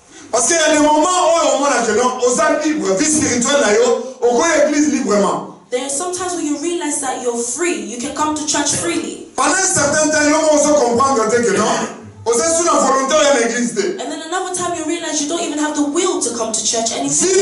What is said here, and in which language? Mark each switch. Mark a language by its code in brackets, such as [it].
[fr] Parce qu'il y a des moments où on est libre, vie spirituelle, on va à l'église librement. [en] There are sometimes when you realize that you're free, you can come to church freely. [fr] Pendant un certain temps, on va comprendre que non, on est sous la volonté de l'église. [en] And then another time you realize you don't even have the will to come to church anymore.